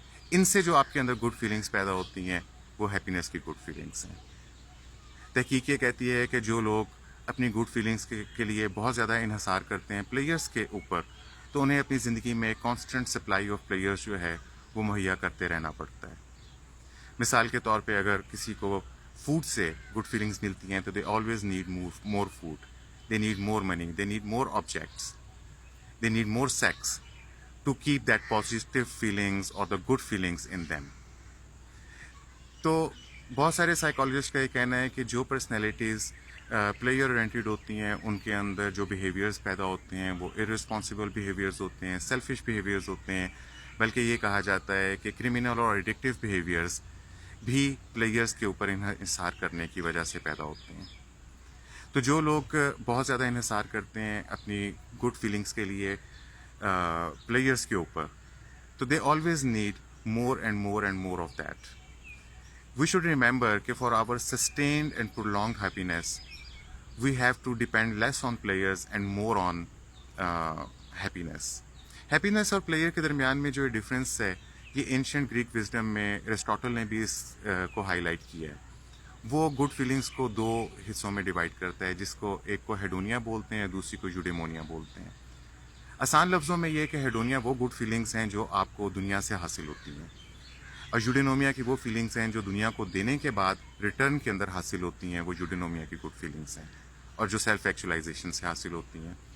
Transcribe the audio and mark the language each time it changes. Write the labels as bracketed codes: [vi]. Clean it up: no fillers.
[ur] ان سے جو آپ کے اندر گڈ فیلنگس پیدا ہوتی ہیں وہ ہیپینیس کی گڈ فیلنگس ہیں. تحقیق یہ کہتی ہے کہ جو لوگ اپنی گڈ فیلنگس کے لیے بہت زیادہ انحصار کرتے ہیں پلیئرس کے اوپر، تو انہیں اپنی زندگی میں ایک کانسٹنٹ سپلائی آف پلیئرس جو ہے وہ مہیا کرتے رہنا پڑتا ہے. مثال کے طور پہ اگر کسی کو فوڈ سے گڈ فیلنگس ملتی ہیں تو [en] They always need more food, they need more money, they need more objects, they need more sex to keep that positive feelings اور the good feelings in them. [ur] تو بہت سارے سائیکالوجسٹ کا یہ کہنا ہے کہ جو پرسنالٹیز پلیئر اورینٹیڈ ہوتی ہیں ان کے اندر جو بیہیویئرز پیدا ہوتے ہیں وہ ارسپانسبل بیہیویئرز ہوتے ہیں، سیلفش بیہیویئرز ہوتے ہیں. بلکہ یہ کہا جاتا ہے کہ کرمنل اور ایڈکٹیو بیہیویئرز بھی پلیئرز کے اوپر انحصار کرنے کی وجہ سے پیدا ہوتے ہیں. تو جو لوگ بہت زیادہ انحصار کرتے ہیں اپنی گڈ فیلنگس کے لیے پلیئرز کے اوپر، تو [en] They always need more and more and more of that. We should remember that for our sustained and prolonged happiness, we have to depend less on players and more on happiness. [ur] Happiness اور player کے درمیان میں جو difference ہے یہ ancient Greek wisdom میں Aristotle نے بھی اس کو ہائی لائٹ کیا ہے. وہ گڈ فیلنگس کو 2 حصوں میں ڈیوائڈ کرتا ہے، جس کو ایک کو ہیڈونیا بولتے ہیں، دوسری کو یوڈیمونیا بولتے ہیں. آسان لفظوں میں یہ کہ ہیڈونیا وہ گڈ فیلنگس ہیں جو آپ کو دنیا سے حاصل ہوتی ہیں، اور یوڈینومیا کی وہ فیلنگس ہیں جو دنیا کو دینے کے بعد ریٹرن کے اندر حاصل ہوتی ہیں، وہ یوڈینومیا کی گڈ فیلنگس ہیں، اور جو سیلف ایکچولائزیشن سے حاصل ہوتی ہیں.